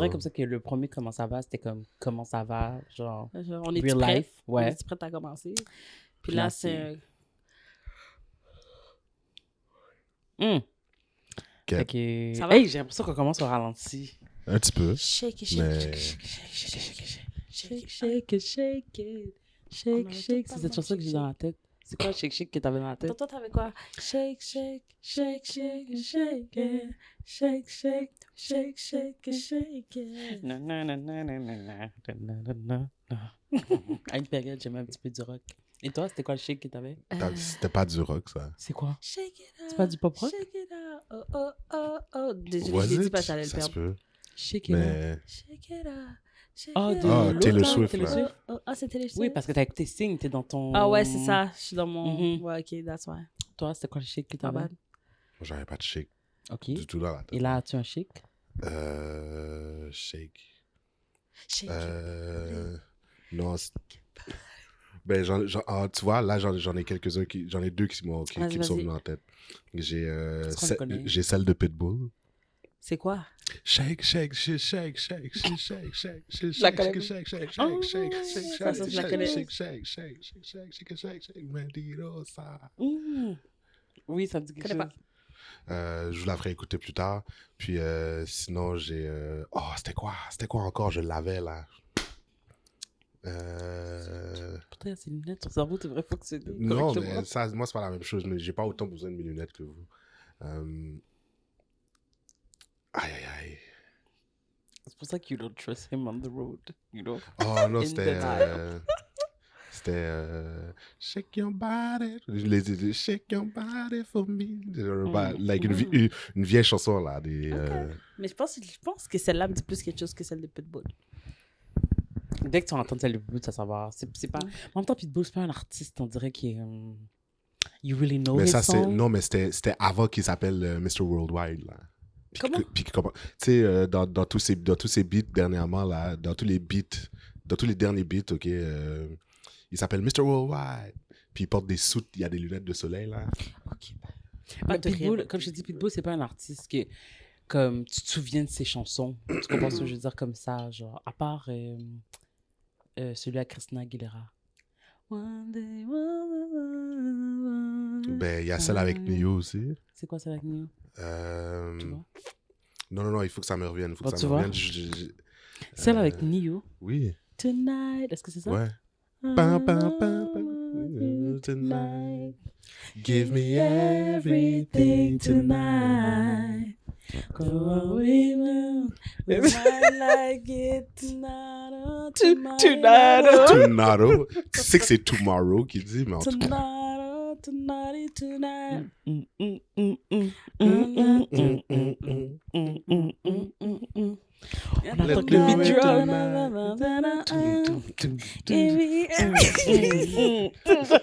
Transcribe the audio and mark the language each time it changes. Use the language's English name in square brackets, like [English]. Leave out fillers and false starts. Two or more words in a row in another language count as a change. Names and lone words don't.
[French] qu'on dirait comme ça que le premier comment ça va, c'était comme comment ça va, genre On est [English] real [French] prêt? [English] life, ouais. [French] On est prêt à commencer? Puis Là, là, c'est- c'est... Hmm. Ok. Fait que... Ça va? Hey, j'ai l'impression qu'on commence au ralenti. Un petit peu. [English] Shake it, [French] Mais- [English] shake it, shake it, shake it, shake it, shake it, Shake, shake it, shake it. Shake, [French] On [English] shake. [French] a C'est cette chanson que j'ai dans la tête. C'est quoi [English] shake, shake [French] que t'avais dans la tête? Toi, t'avais quoi? [English] Shake, shake, shake, shake, shake it. Shake, shake, shake, shake, shake it. [French] Non, non, non, non, non, non, non, non, non, non, non. À une période, j'aimais un petit peu du rock. Et toi, c'était quoi le shake que t'avais? C'était pas du rock, ça. C'est quoi? [English] Shake it out. [French] C'est pas du pop rock? [English] Shake it out. Oh, oh, oh, oh. Désolé, Was [French] je l'ai dit [English] it? [French] parce que j'allais le Ça se perdre. peut. [English] Shake it out. [French] Mais... [English] Shake it out. Shake Oh, it [French] de [English] out. Ah, [French] l'autre, Taylor là, Swift, Taylor là. Swift. Ah, c'est Taylor Swift? Oui, parce que t'as écouté Sing, t'es dans ton... Ah ouais, c'est ça. Je suis dans mon... Mhm. Ouais, [English] ok, that's why. [French] Toi, c'était quoi le shake que Pas t'avais? bad. J'avais pas de shake Ok. du tout dans la tête. Et là, as-tu un shake? [English] Shake. Shake [French] Non. Ben, tu vois, là, j'en ai quelques-uns j'en ai deux qui me sont Vas-y. venus en tête. J'ai qu'on le connaît? j'ai celle de Pitbull. C'est quoi? [English] Shake, shake, shake, shake, shake, shake, shake, shake, shake, [French] la connais [English] shake, shake, shake, Oh, shake, shake, shake, [French] ça, je la connais. [English] shake, shake, shake, shake, shake, shake, shake, shake, mentirosa. [French] Oui, ça me dit quelque Connais chose. Je vous la ferai écouter plus tard. Puis sinon, j'ai... Oh, c'était quoi encore? Je l'avais, là. Putain, ces lunettes, ton cerveau devrait fonctionner Non, correctement. mais ça, moi, c'est pas la même chose. Mais j'ai pas autant besoin de mes lunettes que vous. Aïe, aïe, aïe. C'est pour ça que [English] you don't trust him on the road, you know? [French] Oh non, [English] In [French] c'était... [English] the C'était Shake your body. Shake your body for me. [French] Like une vieille chanson, là. Mais je pense que celle-là me dit plus quelque chose que celle de Pitbull. Dès que tu entends celle de Pitbull, ça va. C'est pas... En même temps, Pitbull, c'est pas un artiste, on dirait qu'il est... [English] You really know [French] mais [English] his [French] ça, [English] song. [French] non, mais c'était avant qu'il s'appelle Mr. Worldwide, là. Comment? Tu sais, dans tous ces beats dernièrement, là, dans tous les derniers beats, ok, il s'appelle Mr. Worldwide. Puis il porte des soutes, il y a des lunettes de soleil, là. Ok. Mais Pitbull, comme je te dis, Pitbull, c'est pas un artiste que, comme, tu te souviens de ses chansons. Tu comprends ce que je veux dire comme ça, genre, à part celui à Christina Aguilera. [English] One day, [French] Ben, il y a celle avec Neo aussi. C'est quoi celle avec Neo? Tu vois? Non, il faut que ça me revienne. Bon, tu vois? Celle avec Neo. Oui. Tonight, est-ce que c'est ça? Ouais. Pam, pam, pam, pam. [English] Tonight. Give me everything tonight. Go away now. We might like it tonight. Tomorrow. [French] Tu sais que c'est tomorrow qui dit, mais en tout cas. [English] Tonight. [French] On attend que le [English] beat drop.